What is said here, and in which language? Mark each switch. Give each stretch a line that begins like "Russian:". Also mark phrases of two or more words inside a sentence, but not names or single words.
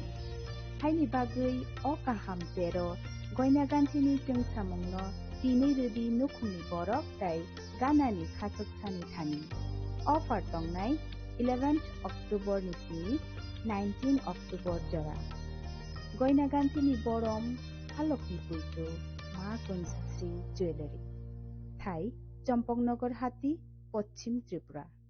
Kok Borok: Haini bagai o kaham sero goyna ganti ni jeng samung no tini redi nukhungni borok tai ganani khasuk sani thani. Offer tongnai 11th October nisini 19 October jora. Goyna ganti ni borom halokni puitu মা কঞ্জশ্রী জুয়েলারি ঠাই চম্পকনগর হাতি পশ্চিম ত্রিপুরা